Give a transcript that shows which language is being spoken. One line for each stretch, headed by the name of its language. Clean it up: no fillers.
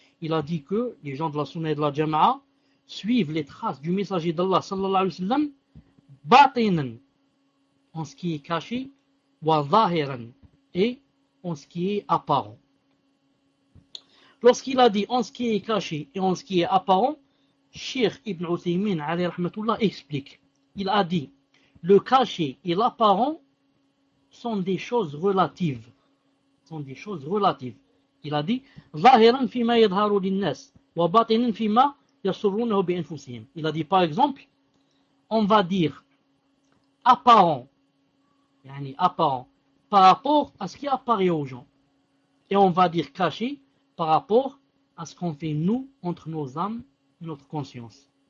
French: Il a dit que les gens de la sunna et de la jama'a suivent les traces du messager d'Allah sallallahu alayhi wa sallam, en ce qui est caché,
Arabic: wa zahiran,
French: et en ce qui est apparent. Lorsqu'il a dit en ce qui est caché et en ce qui est apparent, Cheikh Ibn Uthaymeen alayhi rahmatullah explique. Il a dit, le caché et l'apparent sont des choses relatives. Sont des choses relatives.
Arabic: Il a dit, ظاهرا فيما يظهر للناس وباطنا فيما يسرونه بأنفسهم.
French: Il a dit, par exemple, on va dire apparent, yani apparent, par rapport à ce qui apparaît aux gens. Et on va dire caché par rapport à ce qu'on fait nous, entre nos âmes, notre conscience.